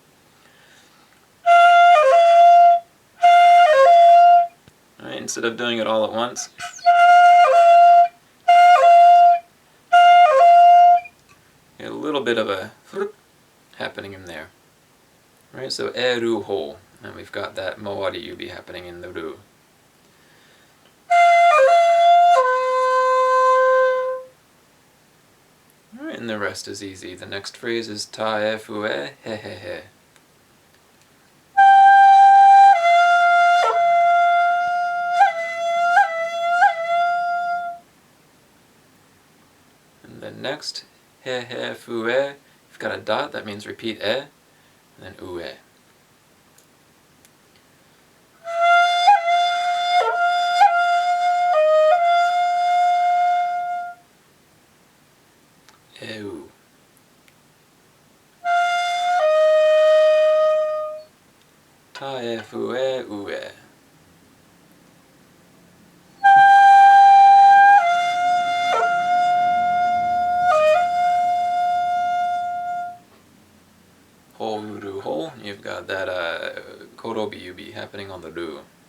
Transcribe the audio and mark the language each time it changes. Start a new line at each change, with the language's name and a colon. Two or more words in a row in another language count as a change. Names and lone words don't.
English: Right, instead of doing it all at once, a little bit of a happening in there. Right, so ru hole, and we've got that mawari-yubi happening in the ru. Alright, and the rest is easy. The next phrase is ta e fu e he he he. And then next, he he fu e, you've got a dot, that means repeat e, and then u e. Eu. Ta e fu e u e. Hole uru hole, you've got that korobi-yubi happening on the ru.